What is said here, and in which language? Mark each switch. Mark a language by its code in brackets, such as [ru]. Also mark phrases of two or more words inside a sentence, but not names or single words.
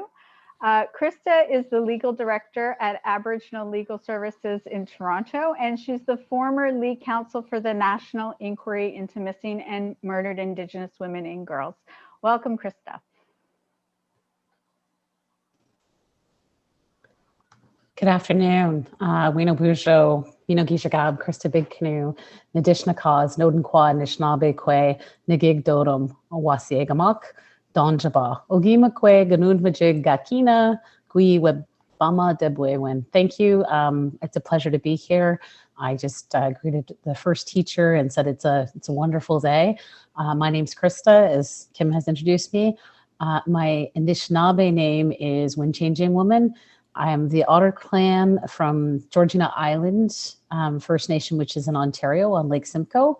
[en] Krista is the legal director at Aboriginal Legal Services in Toronto, and she's the former lead counsel for the National Inquiry into Missing and Murdered Indigenous Women and Girls. Welcome, Krista. Good afternoon. [oj] Wino Bujo, Wino Gishagab, Krista Big Canoe, Nadishna Cause, Noden Kwa, Nishnabe Kwe, Nagig Dodum, Owasiegamak, Donjaba, Ogima Kwe, Ganund Majig Gakina, Gui Webama Debwewen. [en] Thank you. It's a pleasure to be here. I just greeted the first teacher and said it's a wonderful day. My name's Krista, as Kim has introduced me. My Anishinaabe name is Wind Changing Woman. I am the Otter Clan from Georgina Island First Nation, which is in Ontario on Lake Simcoe.